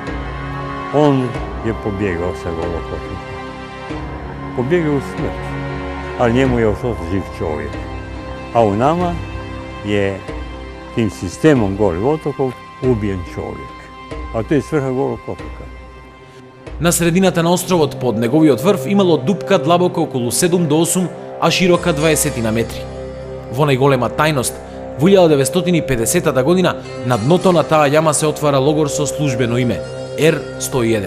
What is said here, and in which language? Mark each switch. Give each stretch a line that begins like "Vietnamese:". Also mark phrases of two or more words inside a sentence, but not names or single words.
Croatian: On je pobjegao sa Golog otoka. Pobjegao u smrt, ali njemu je ostao živ čovjek. A u nama je tim sistemom Golih otokov ubijen čovjek. A to je svrha Golog otoka.
Macedonian: На средината на островот под неговиот врв имало дупка длабока околу 7 до 8, а широка 20 на метри. Во најголема тајност, во 1950 година на дното на таа јама се отвара логор со службено име Р-101.